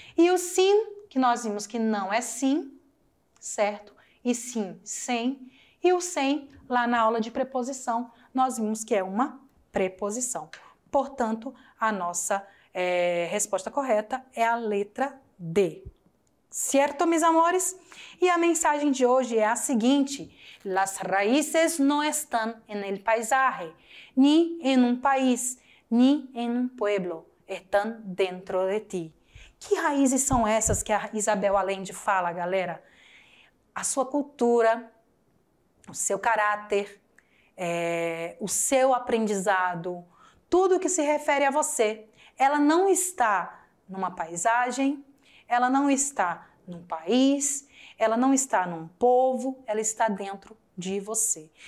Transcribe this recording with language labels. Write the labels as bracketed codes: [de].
[pt] E o sim, que nós vimos que não é sim, certo? E sim, sem. E o sem, lá na aula de preposição, nós vimos que é uma preposição. Portanto, a nossa resposta correta é a letra D. Certo, meus amores? E a mensagem de hoje é a seguinte: [es] las raíces no están en el paisaje, ni en un país, ni en un pueblo, están dentro de ti. [pt] Que raízes são essas que a Isabel Allende fala, galera? A sua cultura, o seu caráter, o seu aprendizado, tudo que se refere a você. Ela não está numa paisagem, ela não está num país, ela não está num povo, ela está dentro de você.